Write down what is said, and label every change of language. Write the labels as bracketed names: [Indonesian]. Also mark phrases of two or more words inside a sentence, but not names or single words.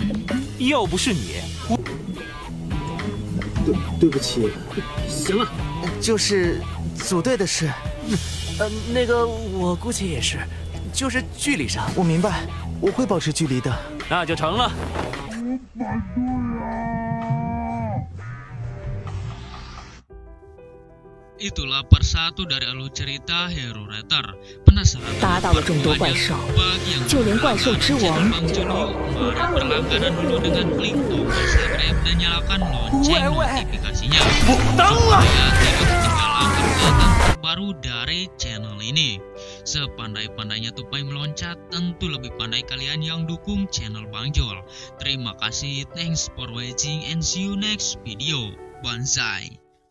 [Chinese] 要不是你，对不起。行了，就是组队的事。那个我估计也是，就是距离上。我明白，我会保持距离的。那就成了。 [Indonesian] Itulah part 1 dari alur cerita Hero Rater. Penasaran [Chinese] 打倒了众多怪兽，就连怪兽之王。 [Indonesian] Mari berlangganan dulu dengan klik tombol subscribe dan nyalakan lonceng notifikasinya. Supaya tidak ketinggalan update terbaru dari channel ini. Sepandai-pandainya tupai meloncat, tentu lebih pandai kalian yang dukung channel Bang Jol. Terima kasih, [English] thanks for watching and see you next video. Banzai.